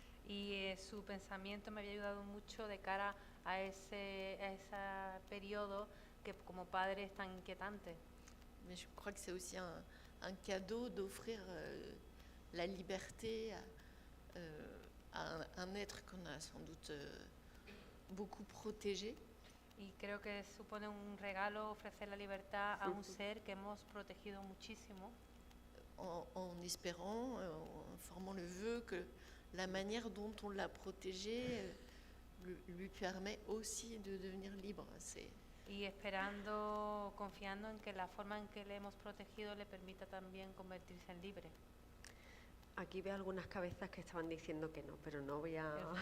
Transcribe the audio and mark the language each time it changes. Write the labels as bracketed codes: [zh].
[es] Y su pensamiento me había ayudado mucho de cara a ese periodo que como padre es tan inquietante. [fr] Mais je crois que c'est aussi un cadeau d'offrir la liberté à un être qu'on a sans doute beaucoup protégé. [es] Y creo que supone un regalo ofrecer la libertad a un ser que hemos protegido muchísimo. [fr] En espérant, en formant le vœu que la manière dont on l'a protégé lui permet aussi de devenir libre. [es] Y esperando, confiando en que la forma en que le hemos protegido le permita también convertirse en libre. Aquí veo algunas cabezas que estaban diciendo que no, pero no voy a...